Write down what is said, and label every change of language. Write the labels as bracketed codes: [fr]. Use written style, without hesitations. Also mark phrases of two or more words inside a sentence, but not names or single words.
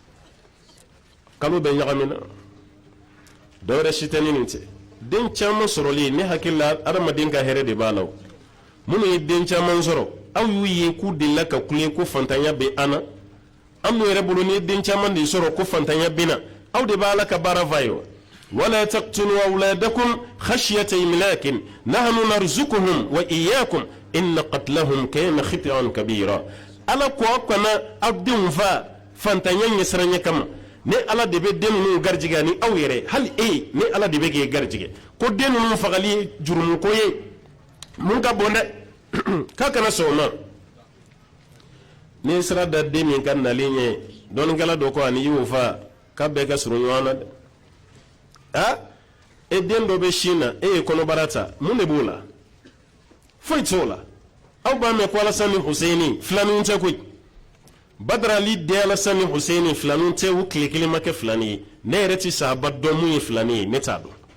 [bm] kalo bɛɛ ɲagamina dɔ wɛrɛ si tɛ ni nin tɛ den caman sɔrɔli ne hakili la adamaden ka hɛrɛ de b'a la o minnu ye den caman sɔrɔ aw y'u ye k'u delila ka kule ko fantanya bɛ an na an n'u yɛrɛ bolo ni den caman de sɔrɔ ko fantanya bɛ na aw de b'a la ka baara f'a ye wa [ar] ولا تقتلوا أولادكم خشية إملاق نحن نرزقهم وإياكم إن قتلهم كان خطئا كبيرا [bm] ala ko kana aw denw fa fantanya ɲɛsiranya kama ne ala de bɛ den ninnu garijɛgɛ ni aw yɛrɛ hali ne ala de bɛ k'e garijɛgɛ ko den ninnu fagali ye jurumuko ye mun ka bon dɛ k'a kana sɔn o ma ni sira da den min ka nalen ɲɛ dɔɔninkɛla dɔ ko ani y'o fa k'a bɛɛ ka surun ɲɔgɔn na dɛ e den dɔ bɛ sin na e ye kɔnɔbara ta mun de b'o la foyi t'o la aw b'a mɛn ko alasan ni hussein filaninw tɛ koyi badara ali den alasan ni hussein filaninw tɛ u tile kelen ma kɛ filanin ye ne yɛrɛ ti sahaba dɔn mun ye filanin ye ne t'a dɔn